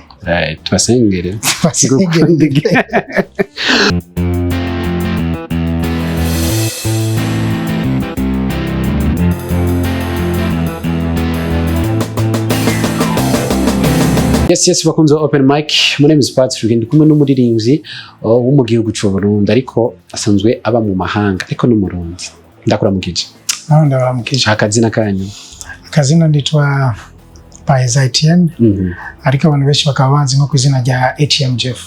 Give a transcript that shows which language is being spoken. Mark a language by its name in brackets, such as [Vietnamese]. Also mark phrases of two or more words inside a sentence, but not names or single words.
[Rundi] tubasengere Yes, bakunze [English] open mic. My name is Patrick [Rundi] ndi kumwe n'umuririmvyi wo mu gihugu cy'Uburundi ariko asanzwe aba mu mahanga ariko no mu Burundi. Ndakora mu kije. Ndabaramukije. Akazina kanyu. Akazina nditwa A.T.M ariko abantu benshi bakaba banzi nko kuzina rya A.T.M JEFF.